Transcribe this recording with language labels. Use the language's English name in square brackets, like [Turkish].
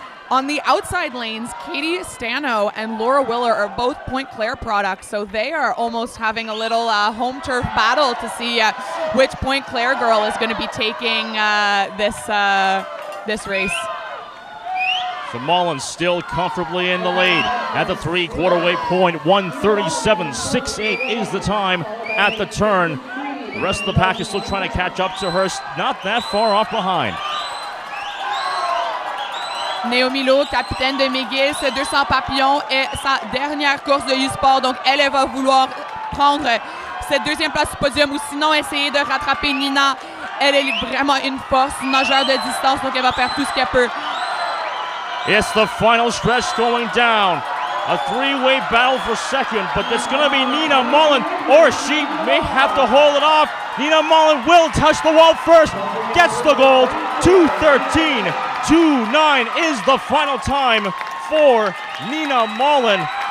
[English] On the outside lanes, Katie Stano and Laura Willer are both Point Claire products, so they are almost having a little home turf battle to see which Point Claire girl is going to be taking this race. So Mullen still comfortably in the lead at the 3/quarter-way point. 1:37.68 is the time at the turn. The rest of the pack is still trying to catch up to her, not that far off behind. [French] Naomi Lowe, capitaine de McGill, ce 200 papillons est sa dernière course de U-Sport, donc elle va vouloir prendre cette deuxième place du podium ou sinon essayer de rattraper Nina. Elle est vraiment une force, une majeure de distance, donc elle va faire tout ce qu'elle peut. [English] It's the final stretch going down. A 3-way battle for second, but it's going to be Nina Mullen, or she may have to hold it off. Nina Mullen will touch the wall first, gets the gold. 2:13.29 is the final time for Nina Mullen.